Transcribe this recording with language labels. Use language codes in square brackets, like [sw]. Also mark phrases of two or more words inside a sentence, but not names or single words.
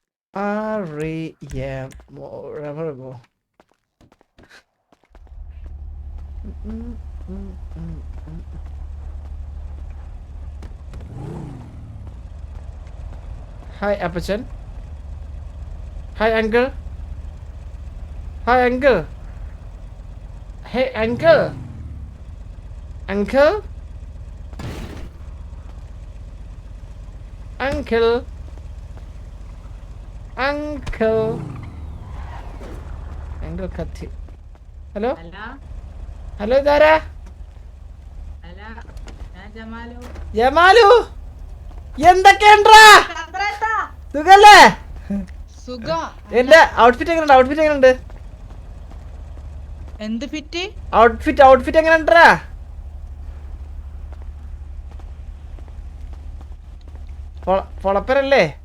[en] Remo. Hi, Apachan. Hi, uncle. Hi, uncle. Hey, uncle. Uncle. Uncle. Uncle. Uncle Kathi. Hello? Hello, Dara. [ml] ജമാലു എന്തൊക്കെയുണ്ടാ സുഖല്ലേ? എന്റെ ഔട്ട്ഫിറ്റ് എങ്ങനെയുണ്ട്? എന്ത് ഫിറ്റ്? ഔട്ട്ഫിറ്റ് എങ്ങനെയുണ്ടാ? പൊളപ്പനല്ലേ?